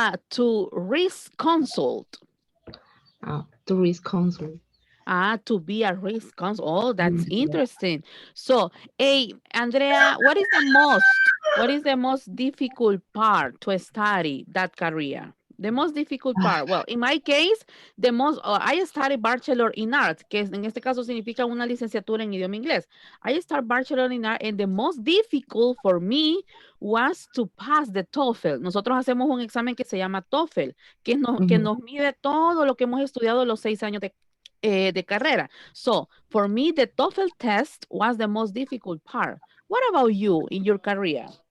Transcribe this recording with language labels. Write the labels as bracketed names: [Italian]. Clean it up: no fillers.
[English] To risk consult. To risk consult. Ah, to be a risk. Oh, that's Mhm. interesting. So, hey, Andrea, what is the most difficult part to study that career? The most difficult part. Well, in my case, I study Bachelor in Art, [Spanish] que en este caso significa una licenciatura en idioma inglés. [English] I start Bachelor in Art, and the most difficult for me was to pass the TOEFL. [Spanish] Nosotros hacemos un examen que se llama TOEFL, que Mhm. nos mide todo lo que hemos estudiado los 6 años de carrera. [English] So for me, the TOEFL test was the most difficult part. What about you in your career?